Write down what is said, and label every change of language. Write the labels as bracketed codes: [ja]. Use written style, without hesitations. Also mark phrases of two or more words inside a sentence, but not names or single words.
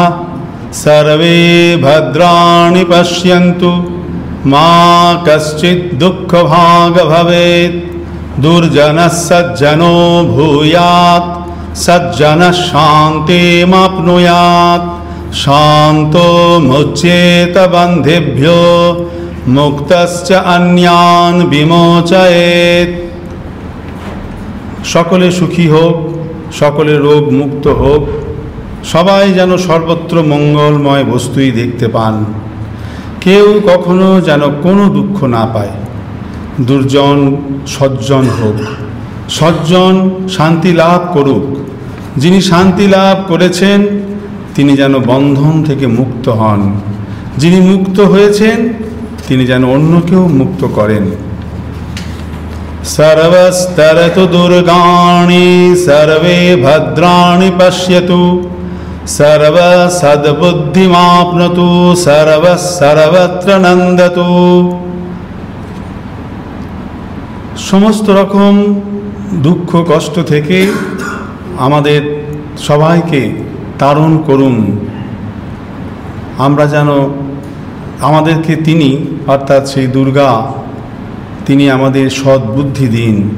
[sa] सर्वे भद्राणि पश्यन्तु मा कश्चित् दुःखभाग् भवेत् दुर्जनः सज्जनो भूयात् सज्जनः शान्तिमाप्नुयात् शान्तो मुच्येत बन्धेभ्यो मुक्तश्च अन्यान् विमोचयेत्। [bn] সকলে সুখী হোক, সকলে রোগ মুক্ত হোক, সবাই যেন সর্বত্র মঙ্গলময় বস্তুই দেখতে পান, কেউ কখনো যেন কোনো দুঃখ না পায়। দুর্জন সজ্জন হোক, সজ্জন শান্তি লাভ করুক, যিনি শান্তি লাভ করেছেন তিনি যেন বন্ধন থেকে মুক্ত হন, যিনি মুক্ত হয়েছেন তিনি যেন অন্যকেও মুক্ত করেন। [sa] सर्वस्तरतु दुर्गाणि सर्वे भद्राणि पश्यतु सर्वसद्बुद्धिमाप्नोतु सर्वत्र नन्दतु। [bn] সমস্ত রকম দুঃখ কষ্ট থেকে আমাদের সবাইকে তারণ করুন, আমরা যেন আমাদেরকে তিনি অর্থাৎ সেই দুর্গা তিনি আমাদের সদ্বুদ্ধি দিন।